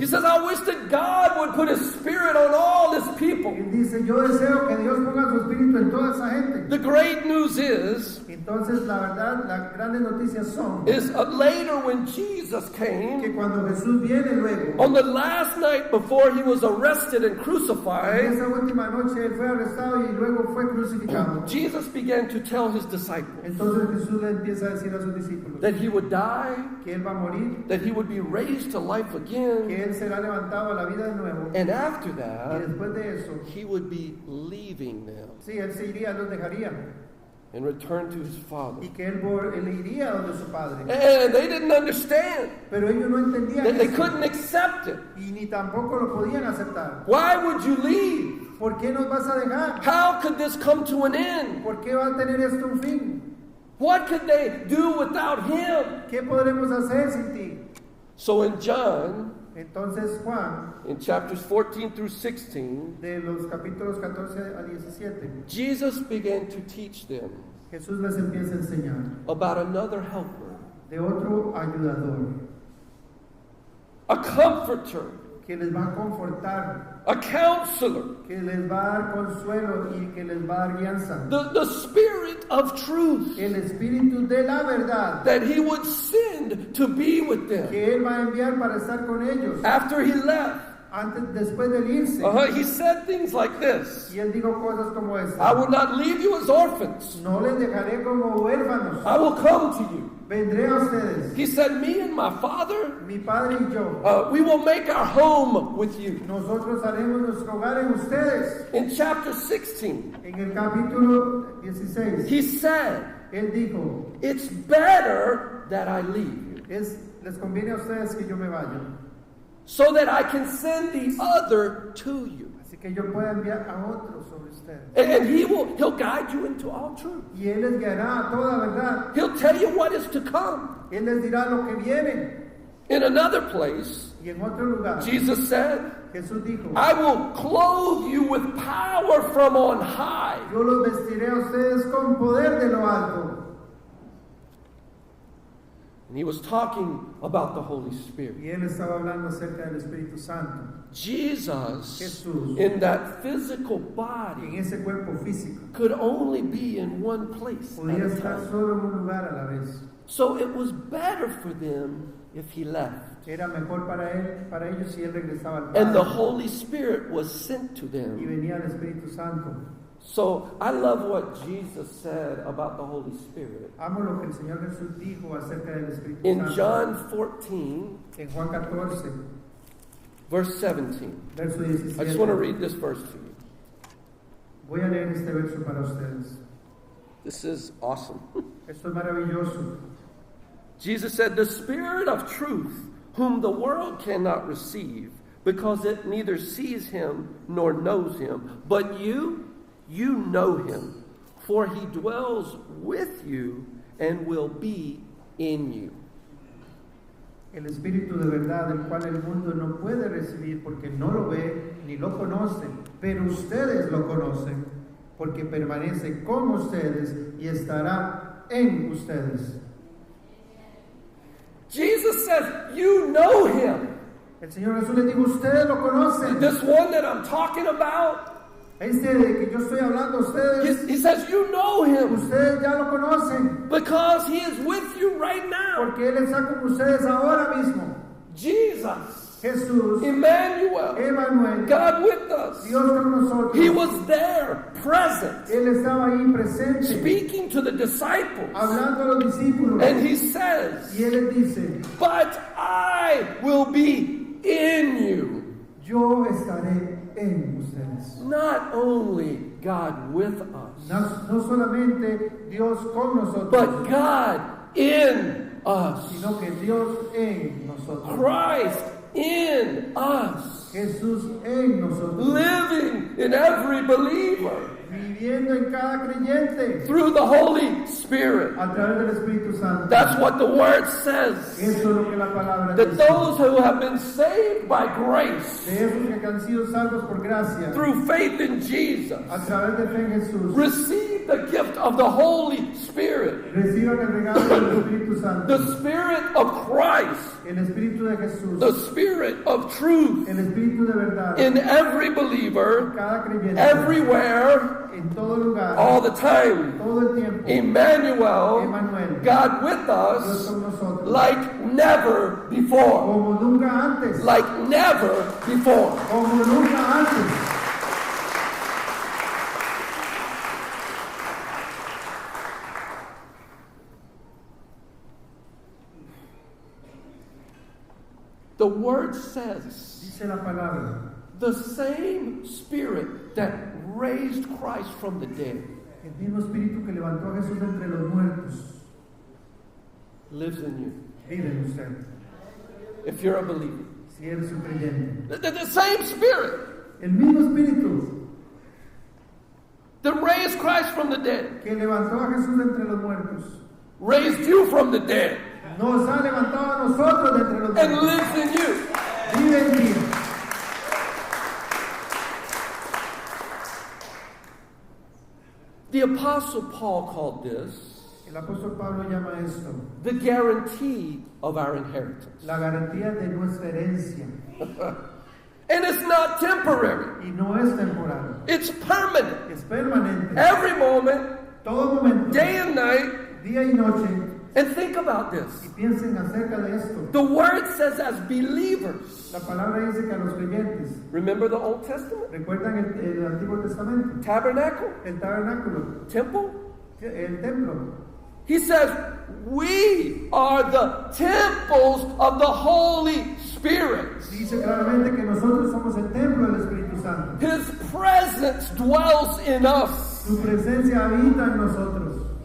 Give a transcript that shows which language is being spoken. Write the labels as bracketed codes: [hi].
[en] he says, I wish that God would put his spirit on all his people. [es] él dice, yo deseo que Dios ponga su espíritu en toda esa gente. [en] The great news is [es] Entonces la verdad, las grandes noticias son [en] later when Jesus came, [es] que cuando Jesús viene luego, [en] on the last night before he was arrested and [es] en [en] crucified, [es] esa última noche él fue arrestado y luego fue crucificado. [en] Jesus began to tell his disciples [es] Entonces Jesús le empieza a decir a sus discípulos [en] that he would die, [es] que él va a morir, [en] that he would be raised to life [es] que [en] again, [es] él será levantado a la vida de nuevo [en] and after [es] y [en] that, [es] después de eso, [en] he would be leaving them [es] sí, él se iría, los dejaría [en] and return to his Father. [es] y que él iría donde su padre. [en] And they didn't understand. [es] Pero ellos no entendían [en] They [es] eso [en] couldn't accept it. [es] y ni tampoco lo podían aceptar. [en] Why would you leave? [es] ¿Por qué nos vas a dejar? [en] How could this come to an end? [es] ¿Por qué va a tener esto un fin? [en] What could they do without him? [es] ¿Qué podremos hacer sin ti? [en] So in John, [es] Entonces Juan, [en] in chapters 14 through 16, [es] de los capítulos 14 a 17, [en] Jesus began to teach them [es] Jesús les empieza a enseñar [en] about another helper, [es] de otro ayudador [en] a comforter, [es] que les va a confortar, [en] a counselor, [es] que les va a dar consuelo y que les va a dar guianza. [en] the Spirit of truth [es] El Espíritu de la verdad [en] that he would send to be with them [es] que Él va a enviar para estar con ellos [en] after he left. [es] después de irse. [en] He said things like this: [es] Y Él dijo cosas como [en] I [es] esta: [en] will not leave you as orphans. [es] no les dejaré como huérfanos, [en] I will come to you. [es] vendré a ustedes. [en] He said, me and my Father, [es] Mi Padre y yo, [en] we will make our home with you. [es] nosotros haremos nuestro hogar en ustedes. [en] In chapter 16, [es] En el capítulo 16, [en] he said, [es] Él dijo, [en] it's better that I leave you, [es] les conviene a ustedes que yo me vaya, [en] so that I can send the other to you. [es] así que yo pueda enviar a otros sobre ustedes. [en] And he'll guide you into all truth. [es] Y Él les guiará a toda verdad. [en] He'll tell you what is to come. [es] Él les dirá lo que viene. [en] In another place, [es] Y en otro lugar, [en] Jesus said, [es] Jesús dijo, [en] I will clothe you with power from on high. [es] yo los vestiré a ustedes con poder de lo alto. [en] And he was talking about the Holy Spirit. [es] Y Él estaba hablando acerca del Espíritu Santo. [en] Jesus, [es] Jesús, [en] in that physical [es] en [en] body, [es] ese cuerpo físico, [en] could only be in one place at [es] podía [en] a [es] estar [en] time. [es] solo en un lugar a la vez. [en] So it was better for them if he left. [es] Era mejor para ellos si Él regresaba al [en] And the [es] Padre [en] Holy Spirit was sent to [es] y [en] them. [es] venía el Espíritu Santo. [en] So I love what Jesus said about the Holy Spirit. [es] Amo lo que el Señor Jesús dijo acerca del Espíritu [en] In [es] Santo. [en] John 14, [es] En Juan 14, [en] verse 17. [es] verso 17. [en] I just want to read this verse to you. [es] Voy a leer este verso para ustedes. [en] This is awesome. [es] Esto es maravilloso. [en] Jesus said, the Spirit of truth, whom the world cannot receive, because it neither sees him nor knows him. But you know him, for he dwells with you and will be in you. [es] El Espíritu de verdad, el cual el mundo no puede recibir porque no lo ve ni lo conoce, pero ustedes lo conocen, porque permanece con ustedes y estará en ustedes. [en] Jesus says, you know him. [es] El Señor Jesús les dijo, ustedes lo conocen. [en] This one that I'm talking about, [es] Este de que yo estoy hablando a ustedes, [en] he says, you know him [es] ustedes ya lo conocen, [en] because he is with you right now. [es] porque Él está con ustedes ahora mismo. [en] Jesus, [es] Jesús, [en] Emmanuel, [es] Emmanuel, [en] God with us. [es] Dios con nosotros. [en] He was there, present, [es] Él estaba ahí presente, [en] speaking to the disciples. [es] hablando a los discípulos. [en] And he says, [es] Y Él les dice, [en] but I will be in you. [es] yo estaré en ustedes. [en] Not only God with us, [es] No solamente Dios con nosotros, [en] but God in us. [es] sino que Dios en nosotros. [en] Christ in us. [es] Jesús en nosotros. [en] Living in every believer [es] Viviendo en cada creyente [en] through the Holy Spirit. [es] a través del Espíritu Santo. [en] That's what the Word says. [es] Eso es lo que la palabra [en] That [es] dice. [en] those who have been saved by grace [es] De esos que han sido salvos por gracia, [en] through faith in Jesus [es] a través de fe en Jesús, [en] receive the gift of the Holy Spirit, [es] reciban el regalo del Espíritu Santo. [en] the Spirit of Christ, [es] El Espíritu de Jesús, [en] the Spirit of truth [es] el Espíritu de verdad, [en] in every believer, [es] cada creyente, [en] everywhere, [es] en todo lugar, [en] all the time. [es] todo el tiempo. [en] Emmanuel, [es] Emmanuel, [en] God with [es] Dios [en] us [es] con nosotros, [en] like never before. [es] como nunca antes, [en] Like never before. [es] como nunca antes. [en] The Word says [es] Dice la palabra, [en] the same Spirit that raised Christ from the dead [es] el mismo Espíritu que levantó a Jesús entre los muertos, [en] lives in you. [es] vive en usted, [en] If you're a believer, [es] si eres un creyente. [en] the same Spirit [es] El mismo Espíritu [en] that raised Christ from the dead [es] que levantó a Jesús entre los muertos, [en] raised you from the dead [es] nos ha levantado a nosotros de entre los [en] and [es] muertos. [en] lives in you. [es] Vive en ti. [en] The Apostle Paul called this [es] El apóstol Pablo llama esto [en] the guarantee of our inheritance. [es] la garantía de nuestra herencia. [en] And it's not temporary. [es] Y no es temporal, [en] It's permanent. [es] es permanente. [en] Every moment, [es] Todo momento, [en] day and night. [es] día y noche. [en] And think about [es] Y [en] this. [es] piensen acerca de esto. [en] The word says as believers. [es] La palabra dice que a los creyentes, [en] Remember the Old Testament? [es] ¿recuerdan el Antiguo Testamento? [en] Tabernacle? [es] El tabernáculo, [en] Temple? [es] el templo. [en] He says, we are the temples of the Holy Spirit. [es] Dice claramente que nosotros somos el templo del Espíritu Santo. [en] His presence dwells in us. [es] Su presencia habita en nosotros.